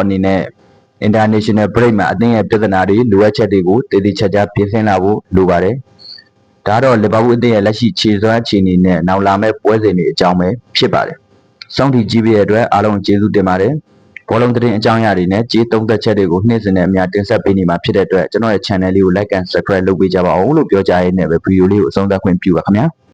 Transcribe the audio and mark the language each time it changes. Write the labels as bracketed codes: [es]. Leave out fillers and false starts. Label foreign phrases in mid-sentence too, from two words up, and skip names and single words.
[my] အနေနဲ့ [en] International Break [my] မှာအသင်းရဲ့ပြဿနာတွေလိုအပ်ချက်တွေကိုတည်တည်ချာချာပြင်ဆင်လာဖို့လိုပါတယ်ဒါတော့လီဗာပူးအသင်းရဲ့လက်ရှိခြေစွမ်းခြေအနေနဲ့နောက်လာမယ့်ပွဲစဉ်တွေအကြောင်းပဲဖြစ်ပါတယ်စောင့်ကြည့်ကြည့်ပေးတဲ့အတွက်အားလုံးကျေးဇူးတင်ပါတယ်ဘောလုံးသတင်းအကြောင်းအရာတွေနဲ့ကြေးသုံးသက်ချက်တွေကိုနှိမ့်စင်တဲ့အများတင်ဆက်ပေးနေမှာဖြစ်တဲ့အတွက်ကျွန်တော်ရဲ့ channel လေးကို [en] like and subscribe [my] လုပ်ပေးကြပါဦးလို့ပြောကြရင်းနဲ့ပဲဗီဒီယိုလေးကိုအဆုံးသတ်ခွင့်ပြုပါခင်ဗျာ